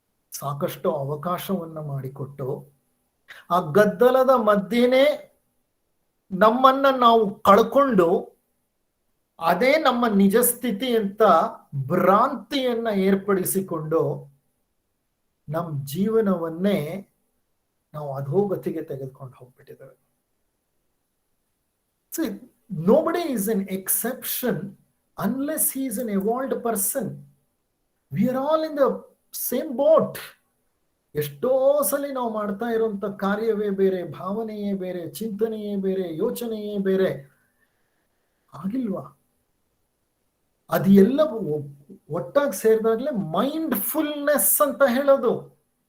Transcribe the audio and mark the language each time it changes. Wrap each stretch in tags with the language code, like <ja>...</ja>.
<kn>ಸಾಕಷ್ಟು ಅವಕಾಶವನ್ನ ಮಾಡಿಕೊಟ್ಟು ಆ ಗದ್ದಲದ ಮಧ್ಯೆನೇ ನಮ್ಮನ್ನ ನಾವು ಕಳ್ಕೊಂಡು ಅದೇ ನಮ್ಮ ನಿಜ ಸ್ಥಿತಿ ಅಂತ ಭ್ರಾಂತಿಯನ್ನ ಏರ್ಪಡಿಸಿಕೊಂಡು ನಮ್ಮ ಜೀವನವನ್ನೇ ನಾವು ಅಧೋಗತಿಗೆ ತೆಗೆದುಕೊಂಡು ಹೋಗ್ಬಿಟ್ಟಿದ್ದೇವೆ.</kn> <en>See, nobody is an exception unless he is an evolved person. We are all in the same boat.</en> <kn>ಎಷ್ಟೋ ಸಲ ನಾವು ಮಾಡ್ತಾ ಇರುವಂತ ಕಾರ್ಯವೇ ಬೇರೆ, ಭಾವನೆಯೇ ಬೇರೆ, ಚಿಂತನೆಯೇ ಬೇರೆ, ಯೋಚನೆಯೇ ಬೇರೆ ಆಗಿಲ್ವಾ? ಅದು ಎಲ್ಲ ಒಟ್ಟಾಗಿ ಸೇರಿದಾಗ್ಲೇ ಮೈಂಡ್ಫುಲ್ನೆಸ್ ಅಂತ ಹೇಳೋದು.</kn>